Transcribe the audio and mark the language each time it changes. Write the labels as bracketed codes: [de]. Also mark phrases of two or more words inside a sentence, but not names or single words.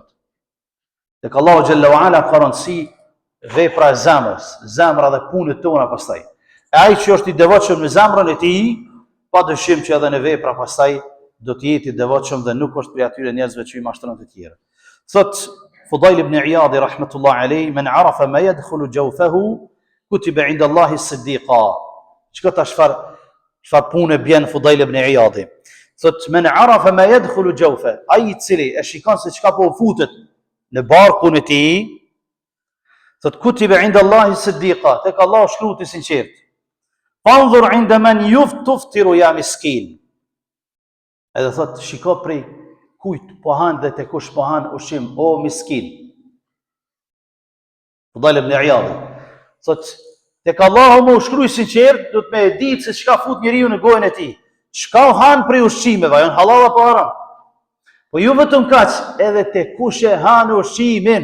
[sq] Tek Allahu [ar] جل وعلا [sq] ka rëndësi vepra e zemrës, zemra dhe punët tona pastaj. E ai që është i devotshëm në zemrën e tij, padyshim që edhe në vepra pastaj do të jetë i devotshëm dhe nuk është prej atyre njerëzve që i mashtron të tjerë. [ar] Thot Fudail ibn Iyad رحمة الله عليه, "من عرف ما يدخل جوفه كتب عند الله صديقا." [sq] Çka çfarë pune bjen Fudail ibn Iyadi. Thot [ar] من عرف ما يدخل جوفه, [sq] ai I cili e shikon se çka po futet në barkun e tij, thot [ar] كتب عند الله صديقا, [sq] tek Allah shkruhet I sinqert. [ar] فانظر عند من تفطر يا مسكين. [sq] Edhe thot shiko prej kujt po han dhe te kush po han ushqim o miskin. Fudail ibn Iyadi thot tek Allahu më shkruaj sinqert, do të më ditë se çka fut njeriu në gojën e tij. Çka han prej ushqimeve, janë halal apo haram. Po ju vetëm kaq, edhe te kush e han ushqimin.